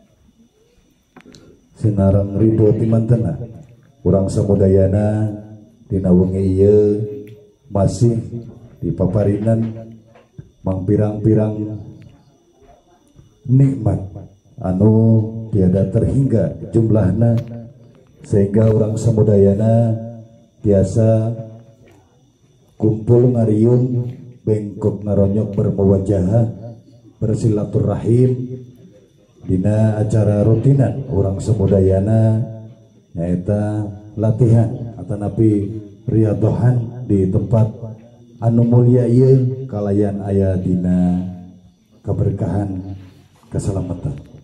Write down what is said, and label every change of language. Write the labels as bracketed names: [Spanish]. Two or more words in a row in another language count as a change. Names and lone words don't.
[Sundanese] sinareng ridho ti mantenna urang samudayana dina wengi ieu masih dipaparinan mang pirang-pirang nikmat anu [Indonesian] tiada terhingga [Sundanese] jumlahna, sehingga orang samudayana biasa kumpul ngariung bengkok naronyok [Indonesian] bermuwajahah bersilaturahim [Sundanese] dina acara rutinan orang samudayana nyaeta latihan atau napi riadohan di tempat anu mulia ieu kalayan aya dina [Indonesian] keberkahan keselamatan.